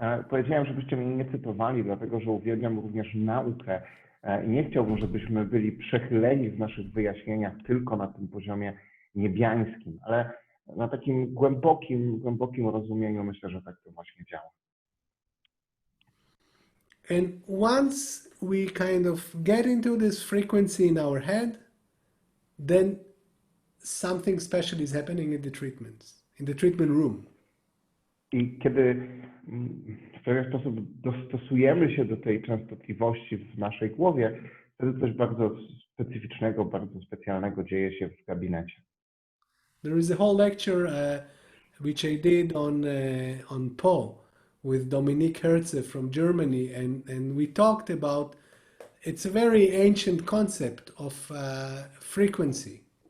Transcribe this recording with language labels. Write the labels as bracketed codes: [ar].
[pl] Powiedziałem, żebyście mnie nie cytowali, dlatego że uwielbiam również naukę i nie chciałbym, żebyśmy byli przechyleni w naszych wyjaśnieniach tylko na tym poziomie niebiańskim, ale na takim głębokim rozumieniu myślę, że tak to właśnie działa. [en] And once we kind of get into this frequency in our head, then something special is happening in the treatments, in the treatment room. [pl] I kiedy w pewien sposób dostosujemy się do tej częstotliwości w naszej głowie, wtedy coś bardzo specyficznego, bardzo specjalnego dzieje się w gabinecie. [en] There is a whole lecture which I did on Po with Dominique Herze from Germany, and we talked about, it's a very ancient concept of frequency.